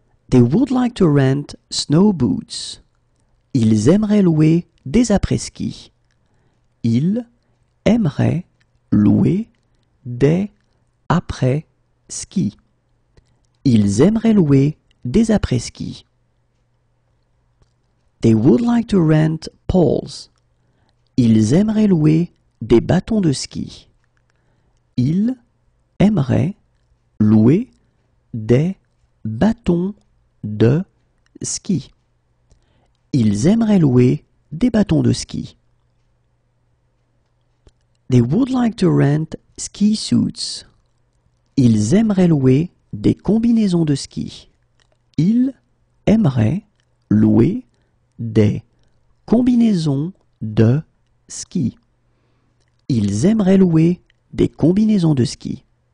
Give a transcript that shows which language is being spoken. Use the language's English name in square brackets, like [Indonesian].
[English] They would like to rent snow boots. [French] Ils aimeraient louer des après-ski. Ils aimeraient louer des après-ski. Ils aimeraient louer des après-ski. [English] They would like to rent poles. [French] Ils aimeraient louer des bâtons de ski. Ils aimeraient louer des bâtons de ski. Ils aimeraient louer des bâtons de ski. [English] They would like to rent ski suits. [French] Ils aimeraient louer des combinaisons de ski. Ils aimeraient louer des combinaisons de ski. Ils aimeraient louer des combinaisons de ski.